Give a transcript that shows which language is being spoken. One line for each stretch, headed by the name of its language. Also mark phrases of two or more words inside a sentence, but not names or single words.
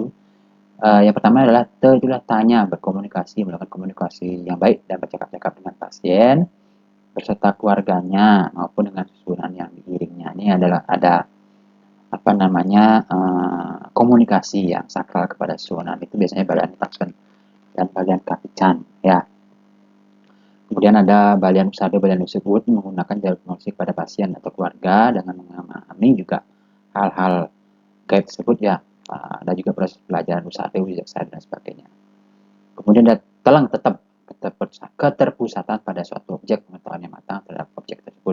Indonesian: Yang pertama adalah itulah tanya, berkomunikasi, melakukan komunikasi yang baik dan bercakap-cakap dengan pasien beserta keluarganya maupun dengan susunan yang diiringnya. Ini adalah ada apa namanya komunikasi yang sakral kepada susunan, itu biasanya balian Taksen dan balian Kapican ya. Kemudian ada balian usada, balian usebut menggunakan jalur komunikasi pada pasien atau keluarga dengan memahami juga hal-hal gaib tersebut ya. Ada juga proses pelajaran usada, wijaksana dan sebagainya. Kemudian ada tetap keterpusatan pada suatu objek, pengetahuan yang matang terhadap objek tersebut.